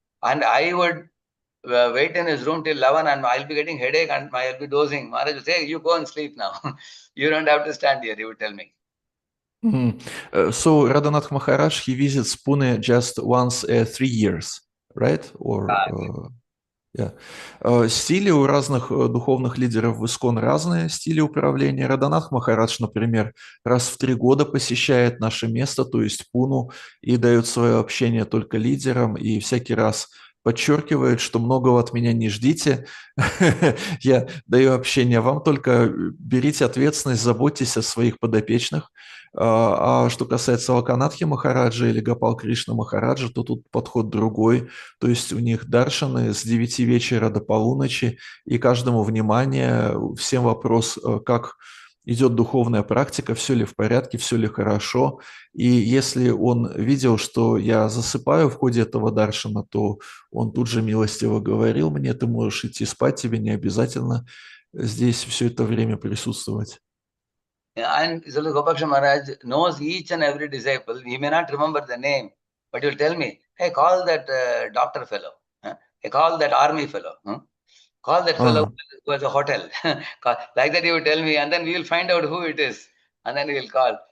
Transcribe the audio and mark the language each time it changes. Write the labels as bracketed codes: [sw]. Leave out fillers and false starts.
[en] And I would wait in his room till 11 and I'll be getting headache and I'll be dozing. Maharaj will say, you go and sleep now. You don't have to stand here, he would tell me. So Radhanath Maharaj, he visits Pune just once 3 years, right? Or yeah. [ru] Стили у разных духовных лидеров в ИСККОН разные, стили управления. Радханат Махарадж, например, раз в 3 года посещает наше место, то есть Пуну, и дает свое общение только лидерам, и всякий раз подчеркивает, что многого от меня не ждите. Я даю общение вам, только берите ответственность, заботьтесь о своих подопечных. А что касается Лаканатхи Махараджа или Гопал Кришна Махараджа, то тут подход другой. То есть у них даршаны с 9 вечера до полуночи, и каждому внимание, всем вопрос, как идет духовная практика, все ли в порядке, все ли хорошо. И если он видел, что я засыпаю в ходе этого даршана, то он тут же милостиво говорил мне: ты можешь идти спать, тебе не обязательно здесь все это время присутствовать. [en] And Srila Gopaksha Maharaj knows each and every disciple. He may not remember the name, but he'll tell me, hey, call that doctor fellow. Huh? Hey, call that army fellow. Huh? Call that fellow А, who has a hotel. Like that he would tell me, and then we will find out who it is. And then he will call.